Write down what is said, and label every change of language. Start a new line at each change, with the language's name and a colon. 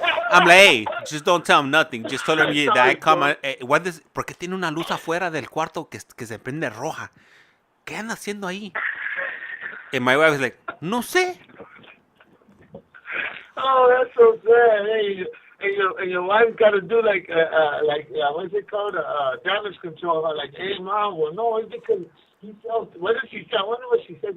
English: I'm like, hey, just don't tell him nothing. Just tell him that I come.
Spanish: ¿Por qué tiene una luz afuera del cuarto que se prende roja? ¿Qué anda haciendo ahí?
English: And my wife was like,
Spanish: no sé.
English: Oh, that's so sad. Hey, and your wife got to do like what's it called? Damage control. Like, hey, mom, well, no, it's because he sells. What did she say? I wonder what she said.